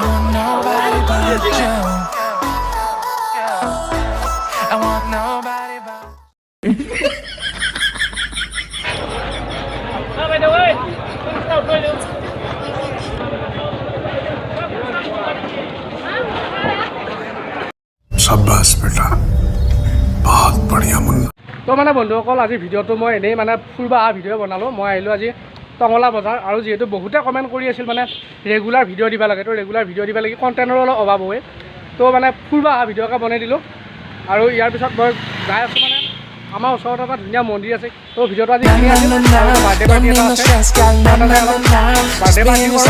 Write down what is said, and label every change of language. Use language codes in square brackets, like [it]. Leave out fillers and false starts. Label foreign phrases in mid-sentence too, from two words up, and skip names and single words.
[en] I want nobody but. [hi] शाबाश बेटा बहुत बढ़िया मुन्ना [as] তো মানে বন্ধুসকল আজি ভিডিঅ'টো মই এনেই মানে ফুৰিব অহা ভিডিঅ' বনালোঁ মই আহিলোঁ আজি টঙলা বজাৰ আৰু যিহেতু বহুতে কমেণ্ট কৰি আছিল মানে [en] regular video' [as] দিব লাগে তো [en] regular video' [as] দিব লাগে কণ্টেণ্টৰ অলপ অভাৱ হয় তো মানে ফুৰিব অহা ভিডিঅ'কে বনাই দিলোঁ আৰু ইয়াৰ পিছত মই যাই আছোঁ মানে আমাৰ ওচৰত এটা ধুনীয়া মন্দিৰ আছে তো ভিডিঅ'টো আজি কিনি আছিল [en] birthday party [as] এটা আছে [en] birthday party